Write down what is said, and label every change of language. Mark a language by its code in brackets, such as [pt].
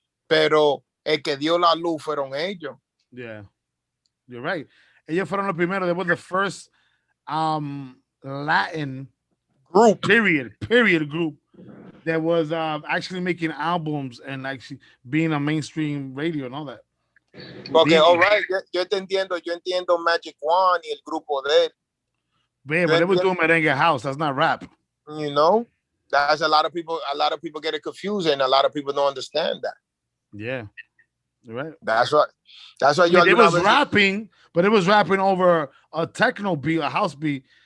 [es] Pero el que dio la luz fueron ellos. [en] Yeah, you're right. [es] Ellos fueron los primeros. [en] They were the first Latin group, period group that was actually making albums and actually being on mainstream radio and all that. Okay, all right. [es] Yo entiendo Magic One y el grupo de él. [en] But they were doing merengue house. That's not rap. You know, that's a lot of people get it confused, and a lot of people don't understand that. Yeah, you're right. That's why it was rapping, but it was rapping over a techno beat, a house beat.